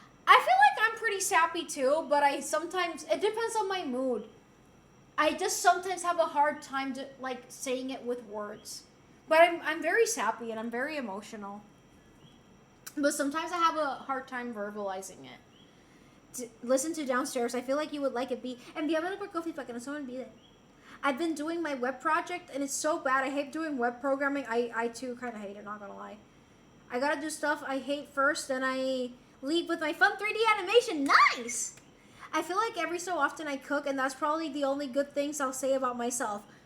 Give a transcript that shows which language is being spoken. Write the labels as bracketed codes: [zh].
[en] I feel like I'm pretty sappy too, but it depends on my mood. I just sometimes have a hard time saying it with words. But I'm very sappy and I'm very emotional. But sometimes I have a hard time verbalizing it. Listen to Downstairs. I feel like you would like it. [es] Envíamelo por Ko-fi para que no se me olvide. [en] I've been doing my web project and it's so bad. I hate doing web programming. I too kind of hate it, not gonna lie. I gotta do stuff I hate first, then I leave with my fun 3D animation. Nice! I feel like every so often I cook, and that's probably the only good things I'll say about myself.